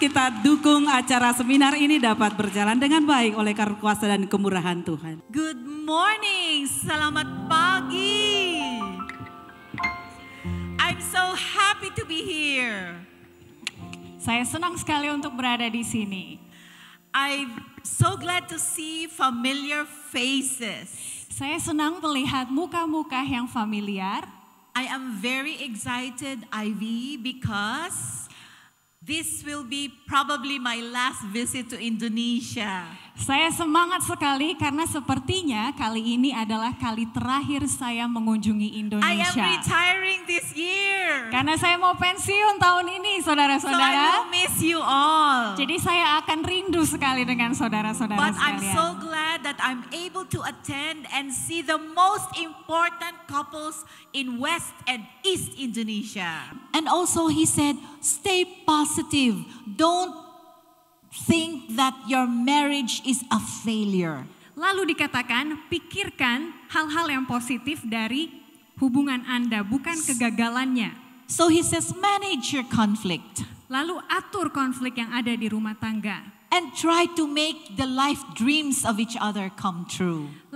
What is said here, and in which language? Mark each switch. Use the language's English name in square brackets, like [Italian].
[Indonesian] Kita dukung acara seminar ini dapat berjalan dengan baik oleh karena kuasa dan kemurahan Tuhan. [English] Good morning, [Indonesian] selamat pagi. [English] I'm so happy to be here. [Indonesian] Saya senang sekali untuk berada di sini. [English] I'm so glad to see familiar faces. [Indonesian] Saya senang melihat muka-muka yang familiar. [English] I am very excited, Ivy, because this will be probably my last visit to Indonesia. [Indonesian] Saya semangat sekali karena sepertinya kali ini adalah kali terakhir saya mengunjungi Indonesia. [English] I am retiring this year. [Indonesian] Karena saya mau pensiun tahun ini, saudara-saudara. [English] So I will miss you all. [Indonesian] Jadi saya akan rindu sekali dengan saudara-saudara [English] But [Indonesian] sekalian. [English] I'm so glad that I'm able to attend and see the most important couples in West and East Indonesia. And also he said, stay positive. Don't think that your marriage is a failure. [Indonesian] Lalu dikatakan, pikirkan hal-hal yang positif dari hubungan Anda, bukan kegagalannya. [English] So he says, manage your conflict. [Indonesian] Lalu atur konflik yang ada di rumah tangga. [English] And try to make the life dreams of each other come true.